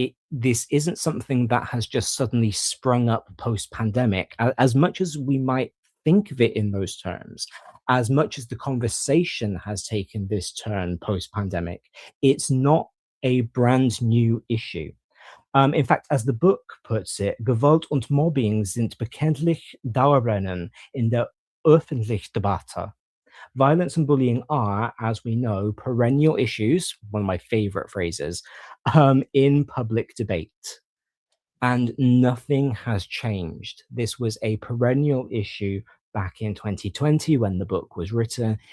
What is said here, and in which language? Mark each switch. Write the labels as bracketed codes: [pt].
[en] This isn't something that has just suddenly sprung up post-pandemic. As much as we might think of it in those terms, as much as the conversation has taken this turn post-pandemic, it's not a brand new issue. In fact, as the book puts it, [de] Gewalt und Mobbing sind bekanntlich Dauerbrennen in der öffentlichen Debatte. [en] Violence and bullying are, as we know, perennial issues, one of my favorite phrases, in public debate. And nothing has changed. This was a perennial issue back in 2020 when the book was written.